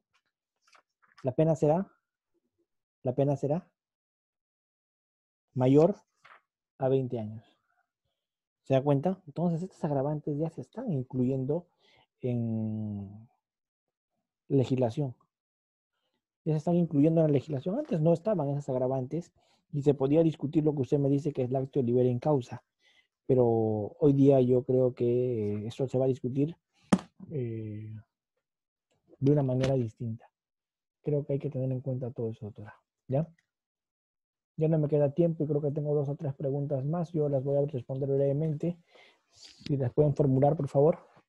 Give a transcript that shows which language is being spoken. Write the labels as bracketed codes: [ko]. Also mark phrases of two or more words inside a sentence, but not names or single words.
[es] La pena será mayor a 20 años. ¿Se da cuenta? Entonces, estos agravantes ya se están incluyendo en legislación. Ya se están incluyendo en la legislación. Antes no estaban esas agravantes y se podía discutir lo que usted me dice que es [la] lactio libere in causa. [es] Pero hoy día yo creo que esto se va a discutir de una manera distinta. Creo que hay que tener en cuenta todo eso, doctora. ¿Ya? Ya no me queda tiempo y creo que tengo 2 o 3 preguntas más. Yo las voy a responder brevemente. Si las pueden formular, por favor.